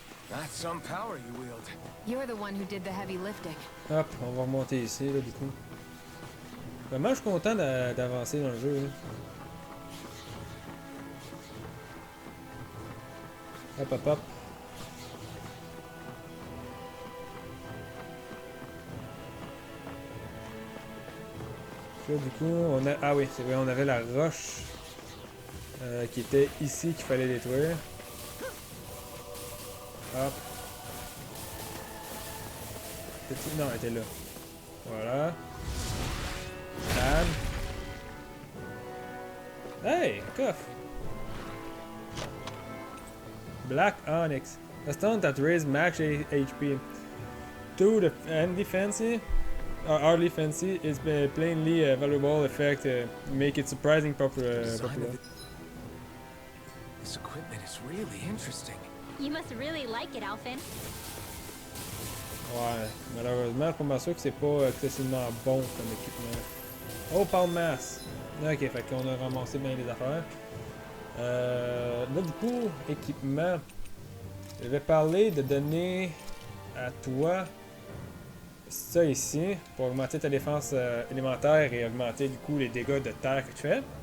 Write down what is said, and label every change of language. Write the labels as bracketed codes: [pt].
[en] That's some power you wield. You're the one who did the heavy lifting. [fr] Hop, on va remonter ici, là, du coup. Vraiment, je suis content d'avancer dans le jeu, là. Hop, hop, hop. Là, du coup, on a... Ah oui, c'est vrai, on avait la roche qui était ici qu'il fallait détruire. Hop. Non, elle était là. Voilà. Bam. Hey, coffre. [en] Black Onyx. A stone that raises max HP. To the defensive, hardly fancy, it's plainly a valuable effect, make it surprising popular. This equipment is really interesting. You must really like it, Alphen. [fr] Ouais, malheureusement, je suis pas mal sûr que c'est pas excessivement bon comme équipement. Oh, pound mass! Ok, fait qu'on a ramassé bien les affaires. Là, du coup, équipement. Je vais parler de donner à toi ça ici pour augmenter ta défense élémentaire et augmenter du coup les dégâts de terre que tu fais.